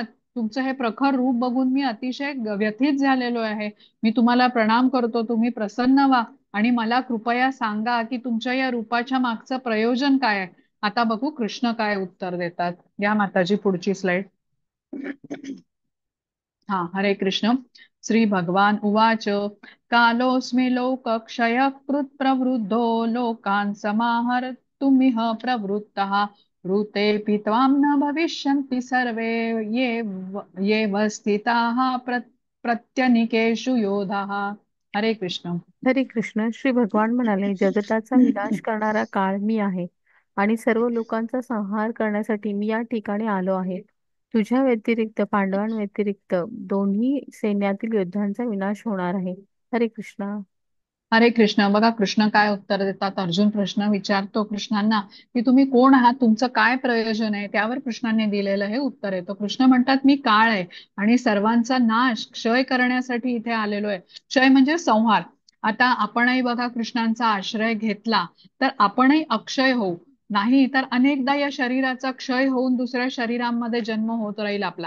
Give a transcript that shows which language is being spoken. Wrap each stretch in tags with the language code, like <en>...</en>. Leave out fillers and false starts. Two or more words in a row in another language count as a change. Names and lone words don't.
<mr>तुमचं हे प्रखर रूप बघून मी अतिशय व्यथित झालेलो आहे. मी तुम्हाला प्रणाम करतो, तुम्ही प्रसन्न व्हा आणि मला कृपया सांगा की तुमच्या या रूपाच्या मागचं प्रयोजन काय आहे. आता बघू कृष्ण काय उत्तर देतात. या माताजी पुढची स्लाइड. हा, हरे कृष्ण.</mr> <sa>श्री भगवान उवाच, कालोऽस्मि लोकक्षयकृत् प्रवृद्धो लोकान् समाहर्तुमिह प्रवृत्तः, ऋतेऽपि त्वां न भविष्यन्ति सर्वे येव स्थिताः प्रत्यनीकेषु योधाः.</sa> <mr>हरे कृष्ण. हरे कृष्ण. श्री भगवान म्हणाले, जगताचा विनाश करणारा काळ मी आहे आणि सर्व लोकांचा संहार करण्यासाठी मी या ठिकाणी आलो आहे. तुझ्या व्यतिरिक्त, पांडवांव्यतिरिक्त दोन्ही सैन्यातील योद्ध्यांचा विनाश होणार आहे. हरे कृष्णा. हरे कृष्ण. बघा कृष्ण काय उत्तर देतात. अर्जुन प्रश्न विचारतो कृष्णांना की तुम्ही कोण आहात, तुमचं काय प्रयोजन आहे. त्यावर कृष्णाने दिलेलं हे उत्तर आहे. तो कृष्ण म्हणतात मी काळ आहे आणि सर्वांचा नाश क्षय करण्यासाठी इथे आलेलो आहे. क्षय म्हणजे संहार. आता आपणही बघा कृष्णांचा आश्रय घेतला तर आपणही अक्षय होऊ, नाही तर अनेकदा या शरीराचा क्षय होऊन दुसऱ्या शरीरामध्ये जन्म होत राहील आपला.</mr>